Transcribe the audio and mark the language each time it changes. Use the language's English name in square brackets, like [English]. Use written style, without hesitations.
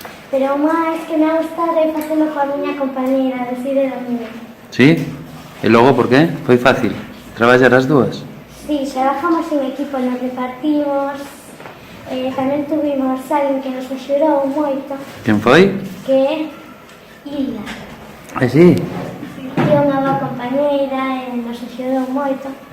[Galician] Pero o máis que me ha gustado é facelo coa miña compañera, decide dormir. Sí? E logo por qué? Foi fácil traballar as dúas? [Spanish] Sí, trabajamos en equipo, nos repartimos. [Galician] Tamén tuvimos alguén que nos axudou moito, Quen foi? que é Ila. Sí? É unha boa compañeira e nos axudou moito.